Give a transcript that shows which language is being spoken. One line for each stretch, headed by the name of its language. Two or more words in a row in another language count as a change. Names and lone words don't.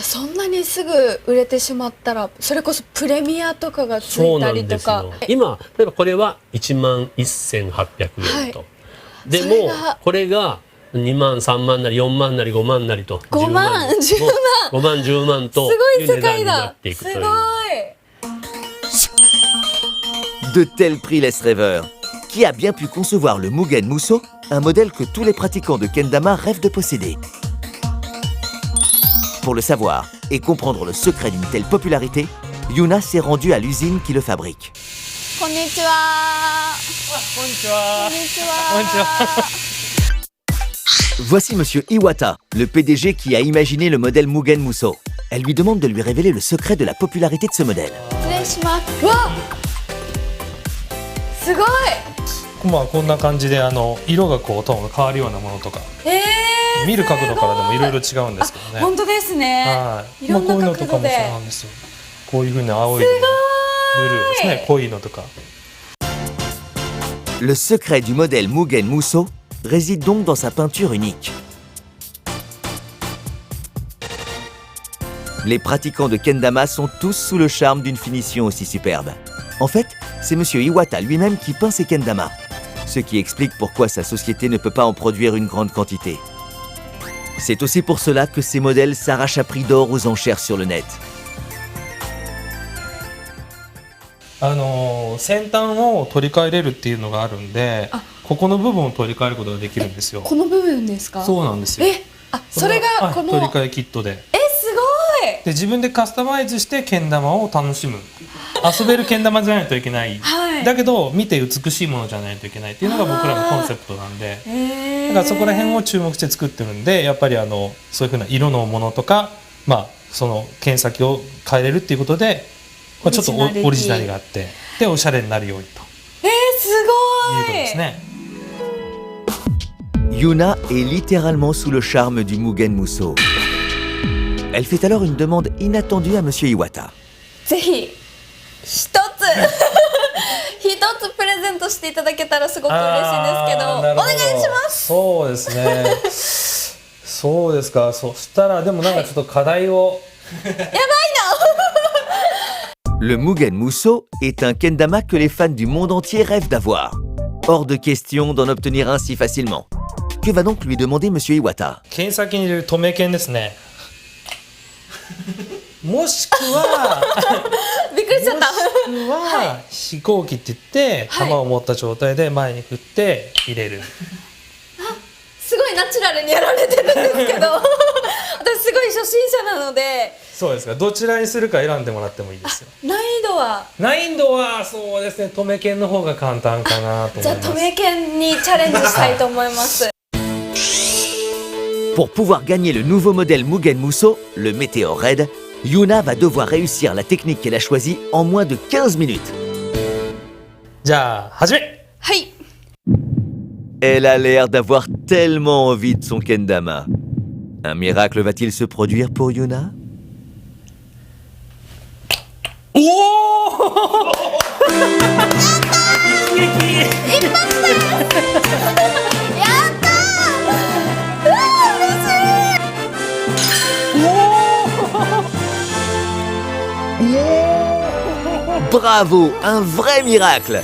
Japanese: じゃあそんなにすぐ売れてしまったらそれこそプレミアとかがつそういたなんですりとかよ。今例えばこれは11,800円と、でそれもがこれが2万3万なり4万なり5万なりと 5万10万 5万10万とすごい世いう値段界になだっていくという。すごい。
French: De tels prix laissent rêveur. Qui a bien pu concevoir le Mugen Muso, un modèle que tous les pratiquants de kendama rêvent de posséder? Pour le savoir et comprendre le secret d'une telle popularité, Yuna s'est rendue à l'usine qui le fabrique.
Japanese: こんにちは。こんにちは。こんにちこんにちは。
French: Voici Monsieur Iwata, le PDG qui a imaginé le modèle Mugen Muso. Elle lui demande de lui révéler le secret de la popularité de ce modèle.
Japanese: 失礼します。わ、すごい。まあこんな感じで色がこうトーンが変わるようなものとか、見る角度からでもいろいろ違うんですけどね。本当ですね。はい。いろんなこういうのとかもそう角度で。なんですよ。こういう風に青いのもブルーですね。濃いのとか。
French: Le secret du modèle Mugen Muso réside donc dans sa peinture unique. Les pratiquants de kendama sont tous sous le charme d'une finition aussi superbe. En fait, c'est Monsieur Iwata lui-même qui peint ses kendama, ce qui explique pourquoi sa société ne peut pas en produire une grande quantité. C'est aussi pour cela que ces modèles s'arrachent à prix d'or aux enchères sur le net.
Japanese: 先端を取り替えれるっていうのがあるんで、ここの部分を取り替えることができるんですよ。この部分ですか？そうなんですよ。それがこの取り替えキットで。すごい。で自分でカスタマイズしてけん玉を楽しむ。遊べるけん玉じゃないといけない。だけど見て美しいものじゃないといけないっていうのが僕らのコンセプトなんで、だからそこら辺を注目して作ってるんで、やっぱりそういうふうな色のものとか、その剣先を変えれるっていうことで、ちょっとオリジナリがあって、でおしゃれになるようにと。すごい。いうことですね。
French: Yuna est littéralement sous le charme du Mugen Muso. Elle fait alors une demande inattendue à Monsieur Iwata.
Japanese: ぜひ一つプレゼントしていただけたらすごく嬉しいんですけど、お願いします。そうですね。そうですか。そしたらでもなんかちょっと課題を。やばいな。
French: Le Mugen Muso est un kendama que les fans du monde entier rêvent d'avoir. Hors de question d'en obtenir un si facilement. Que va donc lui demander Monsieur Iwata?
Japanese: 剣先に入れる留め剣ですね。もしくはびっくりしちゃった。もしくは飛行機って言って玉を持った状態で前に振って入れる。すごいナチュラルにやられてるんですけど、私すごい初心者なので。そうですか。どちらにするか選んでもらってもいいですよ。難易度はそうですね。留め剣の方が簡単かなと思います。じゃあ留め剣にチャレンジしたいと思います。
French: Pour pouvoir gagner le nouveau modèle Mugen Muso, le Météor Red, Yuna va devoir réussir la technique qu'elle a choisie en moins de 15 minutes.
Japanese: じゃあ始め。はい。
French: Elle a l'air d'avoir tellement envie de son kendama. Un miracle va-t-il se produire pour Yuna? おお Bravo, un vrai miracle!